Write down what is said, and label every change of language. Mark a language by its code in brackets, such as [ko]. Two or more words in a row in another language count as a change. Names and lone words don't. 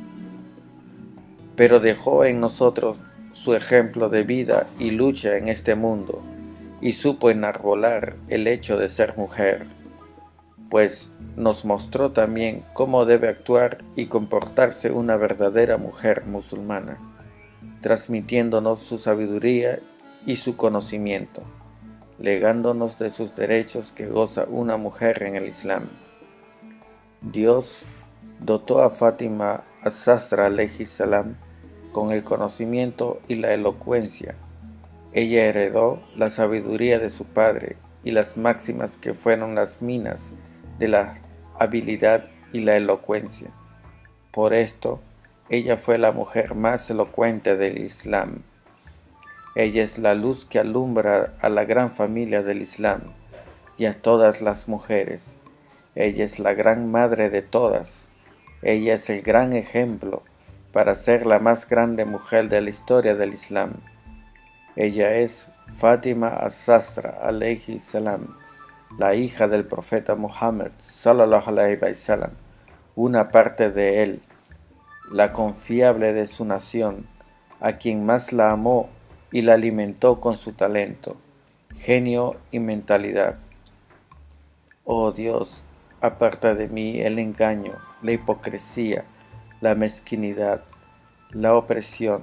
[es] Pero dejó en nosotros su ejemplo de vida y lucha en este mundo, y supo enarbolar el hecho de ser mujer, pues nos mostró también cómo debe actuar y comportarse una verdadera mujer musulmana, transmitiéndonos su sabiduría y su conocimiento, legándonos de sus derechos que goza una mujer en el Islam. Dios dotó a Fátima Zasra [ar] عليه السلام [es] con el conocimiento y la elocuencia. Ella heredó la sabiduría de su padre y las máximas que fueron las minas de la habilidad y la elocuencia. Por esto, ella fue la mujer más elocuente del Islam. Ella es la luz que alumbra a la gran familia del Islam y a todas las mujeres. Ella es la gran madre de todas. Ella es el gran ejemplo para ser la más grande mujer de la historia del Islam. Ella es Fátima az-Zahra [ar] عليه السلام, [es] la hija del profeta Muhammad [ar] صلى الله عليه وسلم, [es] una parte de él, la confiable de su nación, a quien más la amó y la alimentó con su talento, genio y mentalidad. Oh Dios, aparta de mí el engaño, la hipocresía, la mezquinidad, la opresión,